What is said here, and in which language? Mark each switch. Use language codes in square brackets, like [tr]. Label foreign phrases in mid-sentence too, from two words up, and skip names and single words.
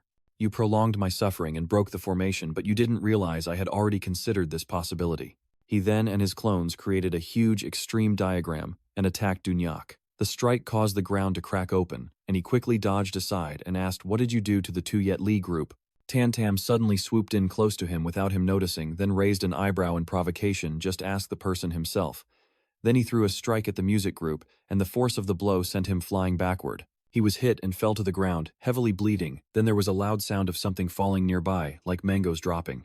[en] "You prolonged my suffering and broke the formation, but you didn't realize I had already considered this possibility." He then and his clones created a huge extreme diagram and attacked Dunyak. The strike caused the ground to crack open, and he quickly dodged aside and asked, "What did you do to the Tu Yet Li group?" Tan Tam suddenly swooped in close to him without him noticing, then raised an eyebrow in provocation. "Just ask the person himself." Then he threw a strike at the music group, and the force of the blow sent him flying backward. He was hit and fell to the ground, heavily bleeding. Then there was a loud sound of something falling nearby, like mangoes dropping.